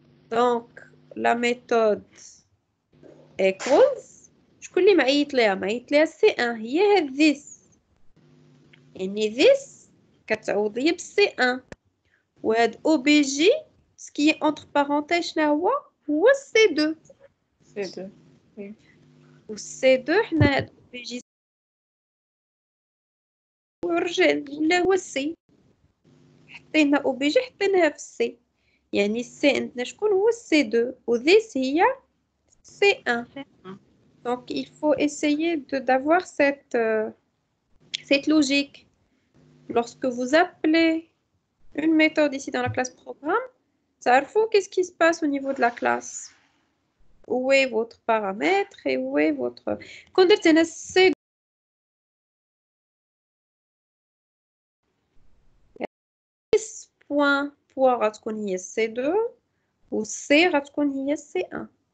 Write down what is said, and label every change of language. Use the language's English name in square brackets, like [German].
[Arabic] Donc, la méthode equals شكون اللي معيط ليها C1 هي هاد this يعني this كتعوض ليا C1 وهاد OBJ [French] ce qui est entre parenthèses [Arabic] شنو هو C2 [French] C2. Oui. [Arabic] و C2 حنا هاد OBJ ورجع هو C حطينا OBJ حطيناها في C يعني C عندنا شكون هو C2 و this هي C1. [French] Donc, il faut essayer d'avoir cette logique. Lorsque vous appelez une méthode ici dans la classe programme, ça faut qu'est-ce qui se passe au niveau de la classe. Où est votre paramètre et où est votre... Quand c'est point poids [Arabic] غتكون هي C2 [French] ou C [Arabic] غتكون هي C1.